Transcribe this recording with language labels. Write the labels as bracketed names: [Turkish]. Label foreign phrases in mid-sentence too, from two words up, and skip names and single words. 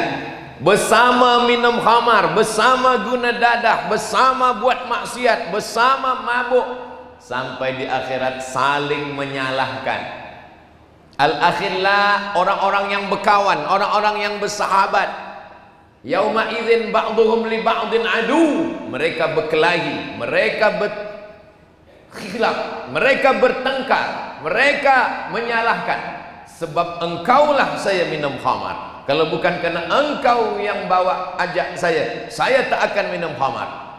[Malay] Bersama minum khamar, bersama guna dadah, bersama buat maksiat, bersama mabuk, sampai di akhirat saling menyalahkan. Al-akhillah, orang-orang yang berkawan, orang-orang yang bersahabat. [Arabic] يومئذ بعضهم لبعض عدو. [Malay] Mereka berkelahi, mereka berkhilaf, mereka bertengkar, mereka menyalahkan. Sebab engkaulah saya minum khamar. Kalau bukan kerana engkau yang bawa ajak saya tak akan minum khamar.